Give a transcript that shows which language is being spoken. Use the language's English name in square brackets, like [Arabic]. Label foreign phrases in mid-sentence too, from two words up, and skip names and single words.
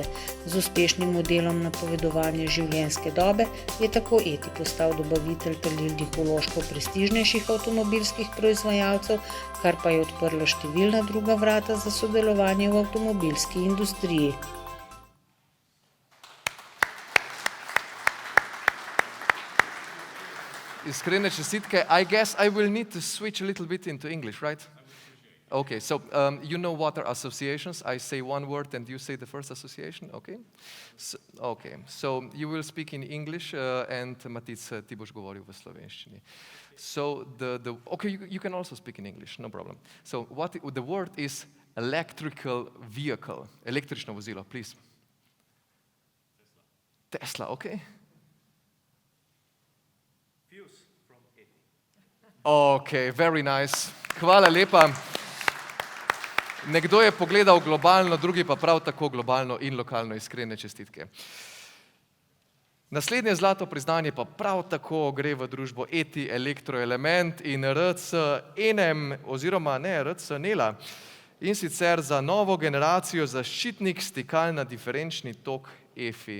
[Slovenian] Z uspešnim modelom napovedovanja življenjske dobe je tako ETI postal dobavitelj talilnih vložkov prestižnejših avtomobilskih proizvajalcev, kar pa je odprlo številna druga vrata za sodelovanje v avtomobilski industriji. Iskrene čestitke. [English] I guess I will need to switch a little bit into English, right? Okay, so you know what are associations? I say one word and you say the first association, okay? So you will speak in English and Matic, [Slovenian] ti boš govoril v slovenščini. [English] So you can also speak in English, no problem. So the word is electrical vehicle, [Slovenian] električno vozilo, [English] please. Tesla, okay? Okay, very nice. [Slovenian] Hvala lepa. Nekdo je pogledal globalno, drugi pa prav tako globalno in lokalno. Iskrene čestitke. Naslednje zlato priznanje pa prav tako gre v družbo ETI Elektroelement in RC Enem, oziroma ne, RC Nela, in sicer za novo generacijo zaščitnik stikal na diferenčni tok EFI.